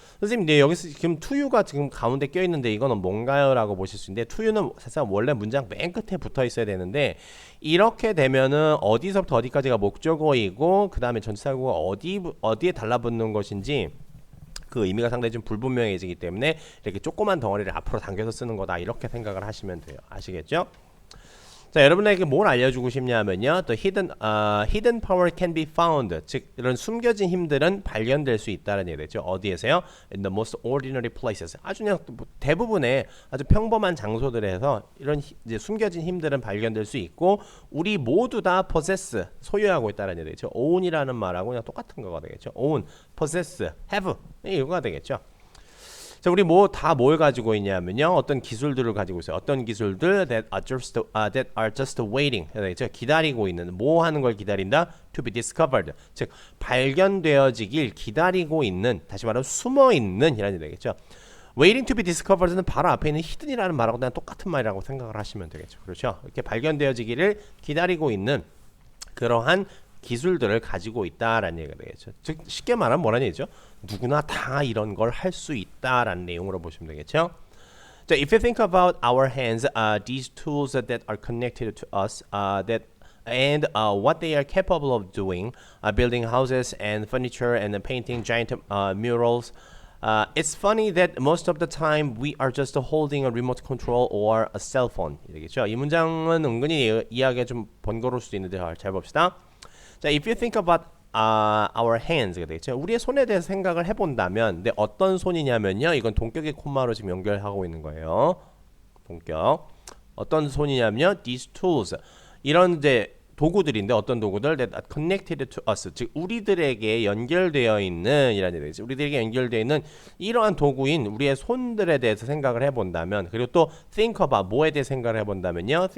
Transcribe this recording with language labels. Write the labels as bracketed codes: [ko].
[ko] 선생님, 네, 여기서 지금 to you가 지금 가운데 껴 있는데 이거는 뭔가요?라고 보실 수 있는데 to you는 사실 원래 문장 맨 끝에 붙어 있어야 되는데 이렇게 되면은 어디서부터 어디까지가 목적어이고 그 다음에 전치사구가 어디에 달라붙는 것인지. 그 의미가 상당히 좀 불분명해지기 때문에 이렇게 조그만 덩어리를 앞으로 당겨서 쓰는 거다 이렇게 생각을 하시면 돼요. 아시겠죠? 자, 여러분에게 뭘 알려주고 싶냐면요. [en] The hidden power can be found. [ko] 즉 이런 숨겨진 힘들은 발견될 수 있다는 얘기죠. 어디에서요? [en] In the most ordinary places. [ko] 아주 그냥 대부분의 아주 평범한 장소들에서 이런 이제 숨겨진 힘들은 발견될 수 있고 우리 모두 다 possess 소유하고 있다는 얘기죠. own이라는 말하고 그냥 똑같은 거가 되겠죠. own, possess, have 이거가 되겠죠. 자, 우리 뭘 가지고 있냐면요. 어떤 기술들을 가지고 있어요. 어떤 기술들 [en] that are just waiting. [ko] 그렇죠? 기다리고 있는 뭐 하는 걸 기다린다? [en] To be discovered. [ko] 즉 발견되어지길 기다리고 있는 다시 말하면 숨어 있는 이라는 되겠죠. [en] Waiting to be discovered [ko] 는 바로 앞에 있는 hidden이라는 말하고 그냥 똑같은 말이라고 생각을 하시면 되겠죠. 그렇죠? 이렇게 발견되어지기를 기다리고 있는 그러한 기술들을 가지고 있다라는 얘기가 되겠죠. 즉 쉽게 말하면 뭐라는 얘기죠? 누구나 다 이런 걸 할 수 있다라는 내용으로 보시면 되겠죠. [en] 자, if you think about our hands, these tools that are connected to us, and what they are capable of doing, building houses and furniture and painting giant murals. It's funny that most of the time we are just holding a remote control or a cell phone. [ko] 이겠죠. 이 문장은 은근히 이해하기가 좀 번거로울 수도 있는데 잘 봅시다. 자, [en] if you think about our hands [ko] 가 되겠죠. 우리의 손에 대해서 생각을 해본다면, 근데 어떤 손이냐면요. 이건 동격의 콤마로 지금 연결하고 있는 거예요. 동격. 어떤 손이냐면요. [en] These tools. [ko] 이런 이제 도구들인데 어떤 도구들 [en] that are connected to us. [ko] 즉 우리들에게 연결되어 있는 이라는 얘기죠. 우리들에게 연결되어 있는 이러한 도구인 우리의 손들에 대해서 생각을 해본다면 그리고 또 think about 뭐에 대해 생각을 해본다면요.